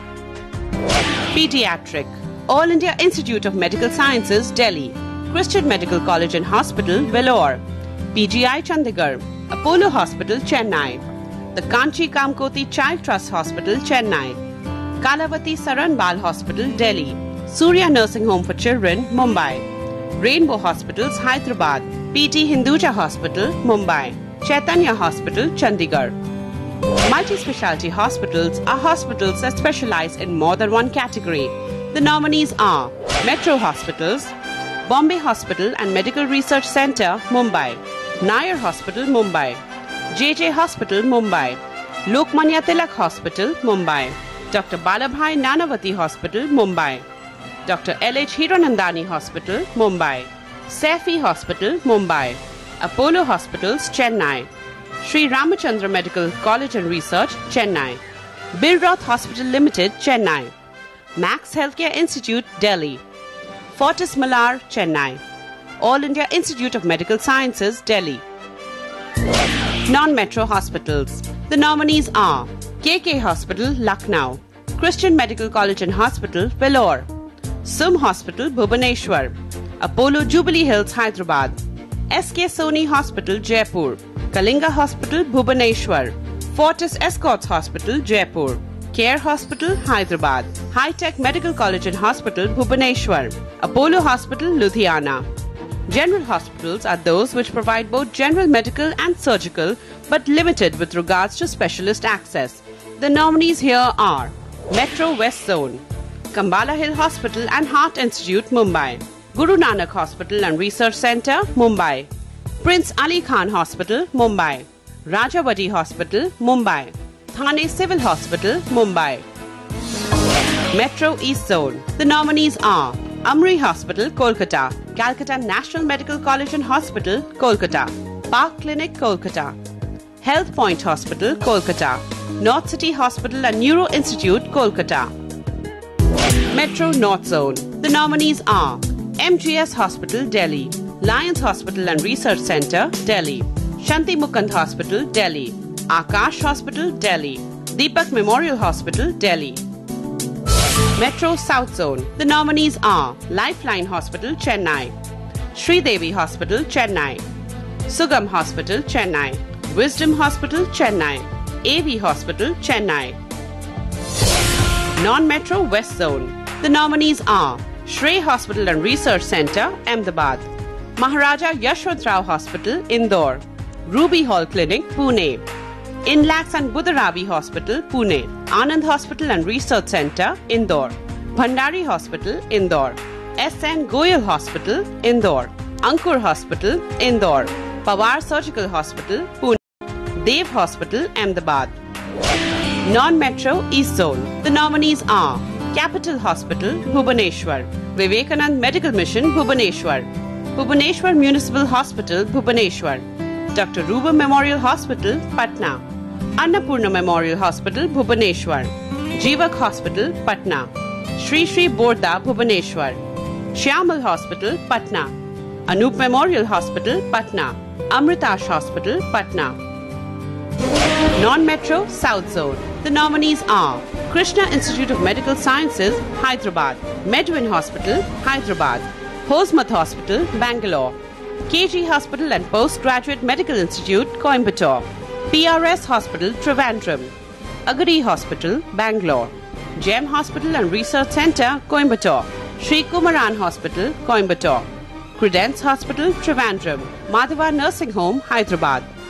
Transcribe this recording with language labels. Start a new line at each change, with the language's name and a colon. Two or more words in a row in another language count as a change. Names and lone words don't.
English: Pediatric, All India Institute of Medical Sciences, Delhi; Christian Medical College and Hospital, Vellore; PGI, Chandigarh; Apollo Hospital, Chennai; the Kanchi Kamkoti Child Trust Hospital, Chennai; Kalavati Saran Bal Hospital, Delhi; Surya Nursing Home for Children, Mumbai; Rainbow Hospitals, Hyderabad; PT Hinduja Hospital, Mumbai; Chaitanya Hospital, Chandigarh. Multi-specialty hospitals are hospitals that specialize in more than one category. The nominees are Metro Hospitals, Bombay Hospital and Medical Research Centre, Mumbai, Nair Hospital, Mumbai, JJ Hospital, Mumbai, Lokmanya Tilak Hospital, Mumbai, Dr. Balabhai Nanavati Hospital, Mumbai, Dr. L.H. Hiranandani Hospital, Mumbai, Saifi Hospital, Mumbai, Apollo Hospitals, Chennai, Sri Ramachandra Medical College and Research, Chennai, Bilroth Hospital Limited, Chennai, Max Healthcare Institute, Delhi, Fortis Malar, Chennai, All India Institute of Medical Sciences, Delhi. Non-metro hospitals. The nominees are KK Hospital, Lucknow, Christian Medical College and Hospital, Vellore, SUM Hospital, Bhubaneswar, Apollo Jubilee Hills, Hyderabad, SK Soni Hospital, Jaipur, Kalinga Hospital, Bhubaneswar, Fortis Escorts Hospital, Jaipur, Care Hospital, Hyderabad, High Tech Medical College and Hospital, Bhubaneswar, Apollo Hospital, Ludhiana. General hospitals are those which provide both general medical and surgical, but limited with regards to specialist access. The nominees here are Metro West Zone, Kambala Hill Hospital and Heart Institute, Mumbai, Guru Nanak Hospital and Research Centre, Mumbai, Prince Ali Khan Hospital, Mumbai, Rajawati Hospital, Mumbai, Thane Civil Hospital, Mumbai. Metro East Zone. The nominees are Amri Hospital, Kolkata, Calcutta National Medical College and Hospital, Kolkata, Park Clinic, Kolkata, Health Point Hospital, Kolkata, North City Hospital and Neuro Institute, Kolkata. Metro North Zone. The nominees are MGS Hospital, Delhi, Lions Hospital and Research Centre, Delhi, Shanti Mukund Hospital, Delhi, Akash Hospital, Delhi, Deepak Memorial Hospital, Delhi. Metro South Zone. The nominees are Lifeline Hospital, Chennai, Sridevi Hospital, Chennai, Sugam Hospital, Chennai, Wisdom Hospital, Chennai, AV Hospital, Chennai. Non-Metro West Zone. The nominees are Shrey Hospital and Research Centre, Ahmedabad, Maharaja Yashwant Rao Hospital, Indore, Ruby Hall Clinic, Pune, Inlax and Budaravi Hospital, Pune, Anand Hospital and Research Centre, Indore, Bhandari Hospital, Indore, SN Goyal Hospital, Indore, Ankur Hospital, Indore, Pawar Surgical Hospital, Pune, Dev Hospital, Ahmedabad. Non-Metro East Zone. The nominees are Capital Hospital, Bhubaneswar, Vivekanand Medical Mission, Bhubaneswar, Bhubaneswar Municipal Hospital, Bhubaneswar, Dr. Ruba Memorial Hospital, Patna, Annapurna Memorial Hospital, Bhubaneswar, Jeevak Hospital, Patna, Shri Shri Borda, Bhubaneswar, Shyamal Hospital, Patna, Anup Memorial Hospital, Patna, Amritash Hospital, Patna. Non-Metro South Zone. The nominees are Krishna Institute of Medical Sciences, Hyderabad, Medwin Hospital, Hyderabad, Hosmat Hospital, Bangalore, KG Hospital and Postgraduate Medical Institute, Coimbatore, PRS Hospital, Trivandrum, Agadi Hospital, Bangalore, GEM Hospital and Research Centre, Coimbatore, Sri Kumaran Hospital, Coimbatore, Credence Hospital, Trivandrum, Madhava Nursing Home, Hyderabad.